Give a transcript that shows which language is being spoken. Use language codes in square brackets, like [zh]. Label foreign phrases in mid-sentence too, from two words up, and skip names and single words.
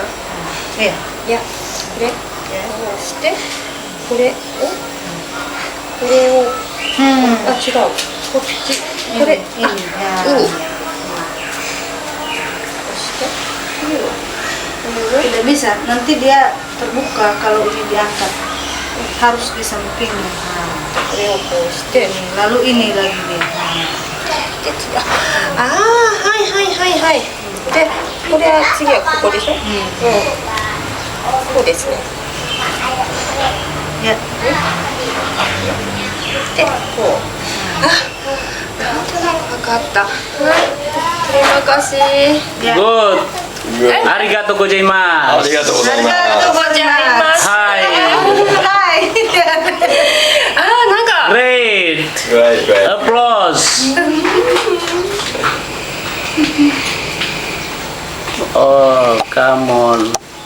[id] Ya. [ja] いやこれこうしてこれをこれを Hmm. あ違うこっちこれ [id] Ini. あ Ya. [ja] いいそしてこれをこれを [id] Tidak bisa. Nanti dia terbuka kalau ini diangkat. Harus di sampingnya. Nah. [ja] これをこうして [id] Ini. Lalu ini lagi dia. [ja] で次ああーはいはいはいはいでこれは次はここでしょうんこうですね [id] Ya. [ja] でこうあなんとなく分かったはい [id] terima kasih Ya. [en] Good. [ja] ありがとうございます. ありがとうございま Arigatou す。 gozaimasu. Hai. Hai. あーなんか [en] Great. Right, right. Applause. Oh, come on.